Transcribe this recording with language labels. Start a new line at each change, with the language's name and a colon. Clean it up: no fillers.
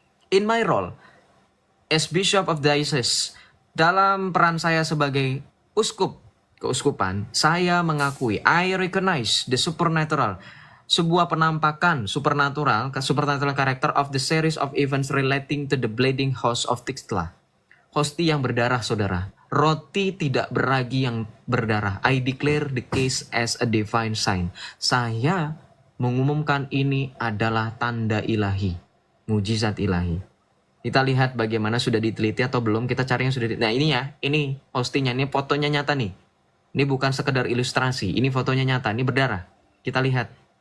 English: In my role as Bishop of Diocese,
Indonesian: dalam peran saya sebagai uskup keuskupan, saya mengakui,
English: I recognize the supernatural,
Indonesian: sebuah penampakan supernatural
English: character of the series of events relating to the bleeding host of Tixla.
Indonesian: Hosti yang berdarah, saudara. Roti tidak beragi yang berdarah.
English: I declare the case as a divine sign.
Indonesian: Saya mengumumkan ini adalah tanda ilahi. Mujizat ilahi. Kita lihat bagaimana sudah diteliti atau belum. Kita cari yang sudah diteliti. Nah ini ya, ini hostinya, ini fotonya nyata nih. Ini bukan sekedar ilustrasi. Ini fotonya nyata, ini berdarah. Kita lihat.